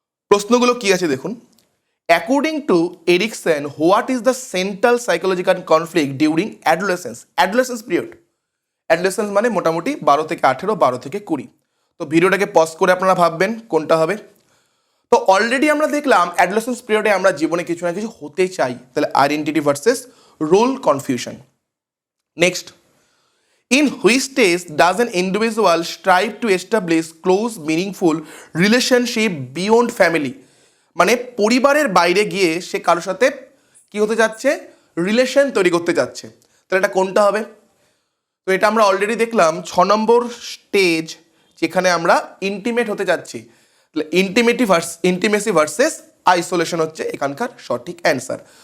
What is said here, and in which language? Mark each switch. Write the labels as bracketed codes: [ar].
[bn] প্রশ্নগুলো কি আছে দেখুন। [en] According to Erikson, what is the central psychological conflict during adolescence period? [bn] Adolescence মানে মোটামুটি 12 থেকে 18, 12 থেকে 20। তো ভিডিওটাকে পজ করে আপনারা ভাববেন কোনটা হবে। তো অলরেডি আমরা দেখলাম অ্যাডোলেসেন্স পিরিয়ডে আমরা জীবনে কিছু না কিছু হতে চাই, তাহলে identity versus role confusion. [en] Next, in which stage does an individual strive to establish close meaningful relationship beyond family? [bn] মানে পরিবারের বাইরে গিয়ে সে কারোর সাথে কি হতে যাচ্ছে, রিলেশন তৈরি করতে যাচ্ছে। তাহলে এটা কোনটা হবে? তো এটা আমরা অলরেডি দেখলাম 6 নম্বর স্টেজ, যেখানে আমরা ইন্টিমেট হতে যাচ্ছি। তাহলে ইন্টিমেসি ভার্সেস আইসোলেশন হচ্ছে এখানকার সঠিক অ্যান্সার।